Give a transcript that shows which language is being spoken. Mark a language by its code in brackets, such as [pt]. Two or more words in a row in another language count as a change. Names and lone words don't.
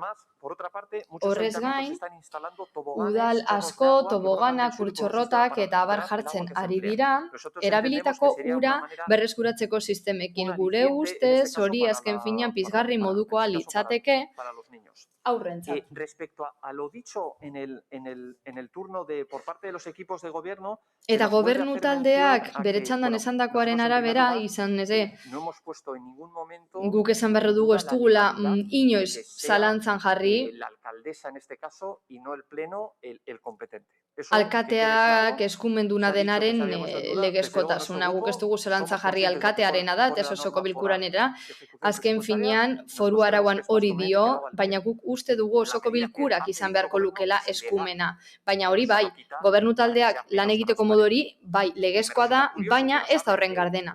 [eu] Horrez gain, udal asko, toboganak, kurtxorrotak eta abar jartzen ari dira, erabilitako ura berreskuratzeko sistemekin. Gure ustez, hori azken finean pizgarri modukoa litzateke aurrentzat. [es] Respecto a lo dicho en el turno por parte de los equipos de gobierno, [eu] eta gobernu taldeak bere txandan esandakoaren arabera izan ere, guk esan berro dugu ez dugula inoiz zalantzan jarri, [es] la alcaldesa en este caso y no el pleno el competente. [eu] Alkateak eskumenduna denaren legezkotasuna. Guk ez dugu zelantza jarri alkatearena da, eta osoko bilkuranera. Azken finean, foru arauan hori dio, baina guk uste dugu osoko bilkurak izan beharko lukela eskumena. Baina hori bai, gobernu taldeak lan egiteko modu hori, bai, legezkoa da, baina ez da horren gardena.